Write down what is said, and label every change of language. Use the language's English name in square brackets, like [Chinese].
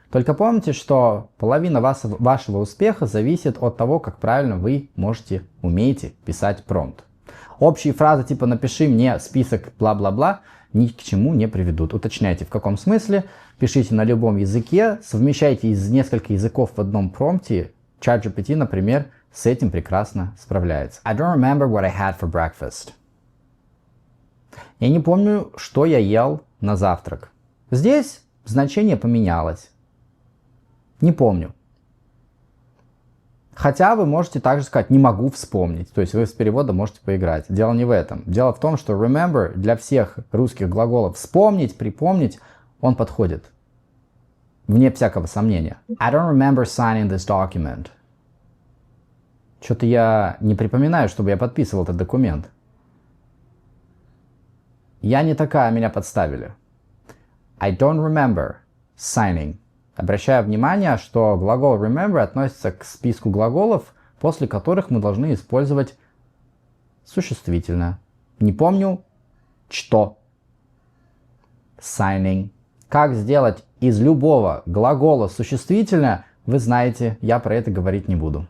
[Russian] Только помните, что половина вашего успеха зависит от того, как правильно вы умеете писать промпт. Общие фразы типа «напиши мне список бла-бла-бла» ни к чему не приведут. Уточняйте, в каком смысле, пишите на любом языке, совмещайте из нескольких языков в одном промпте. ChatGPT, например, с этим прекрасно справляется. [English] I don't remember what I had for breakfast. [Russian] Я не помню, что я ел на завтрак. Здесь значение поменялось. Не помню. Хотя вы можете также сказать «не могу вспомнить», то есть вы с переводом можете поиграть. Дело не в этом. Дело в том, что remember для всех русских глаголов «вспомнить», «припомнить» он подходит. Вне всякого сомнения. [English] I don't remember signing this document. [Russian] Что-то я не припоминаю, чтобы я подписывал этот документ. Я не такая, меня подставили. [English] I don't remember signing. [Russian] Обращаю внимание, что глагол remember относится к списку глаголов, после которых мы должны использовать существительное. Не помню, что. Signing. Как сделать из любого глагола существительное, вы знаете, я про это говорить не буду.